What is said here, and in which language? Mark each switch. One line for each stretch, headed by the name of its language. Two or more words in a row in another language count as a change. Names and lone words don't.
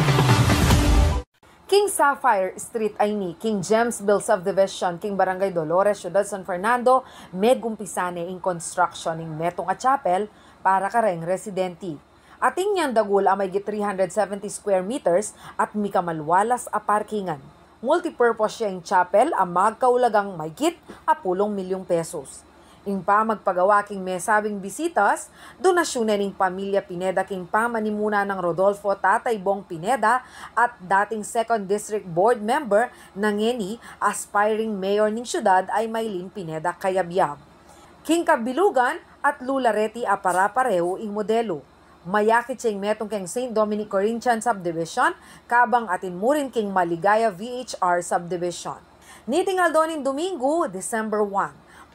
Pampanga: King Sapphire Street ay ni King Jamesville Subdivision, King Barangay Dolores, Ciudad San Fernando, megumpisane in construction ng metong a chapel para kareng residenti. Ating niyang dagul amay 370
English: square meters
Pampanga: at mikamalwalas a parkingan. Multipurpose siya yung chapel ang magkaulagang maygit a 10 milyong pesos. Ing pa magpagawa king mesabing bisitas, donasyon ning pamilya Pineda king pamanimuna ng Rodolfo Tatay Bong Pineda at dating 2nd
English: District Board member
Pampanga: ng ENI, aspiring mayor ning syudad ay Maylin Pineda Kayabyab. King Kabilugan at Lulareti a para-pareho ing modelo. Mayakit siyang metong keng St. Dominic Corinthian Subdivision, kabang atin murin king Maligaya VHR Subdivision. Nitingal doon Domingo, December 1.